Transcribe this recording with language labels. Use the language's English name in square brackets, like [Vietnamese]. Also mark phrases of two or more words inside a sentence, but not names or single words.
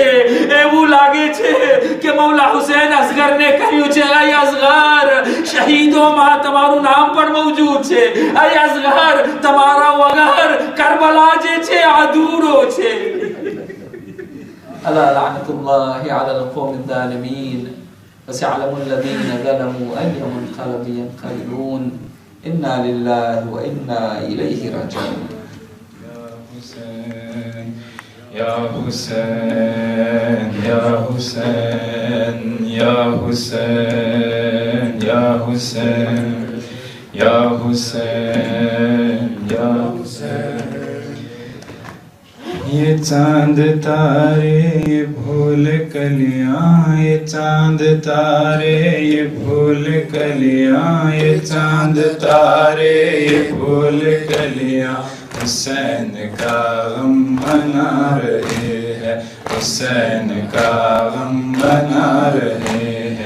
[Gujarati] એવું લાગે છે કે મૌલા હુસૈન અસગરને કહ્યું છે, અય અસગર, શહીદોમાં તમારું નામ પણ મોજૂદ છે. અય અસગર, તમારા વગર કરબલા જે છે અધૂરો છે. [Arabic] ألا لعنة الله અલા القوم الظالمين وسيعلم الذين ظلموا أي منقلب ينقلبون. إنا لله وإنا إليه راجعون. يا حسين يا حسين يا حسين يا حسين يا حسين يا حسين. [Urdu] یہ چاند تارے یہ بھول کلیاں، یہ چاند تارے یہ بھول کلیاں، یہ چاند تارے یہ بھول کلیاں حسین کا غم منا رہے ہیں، حسین کا غم منا رہے ہیں.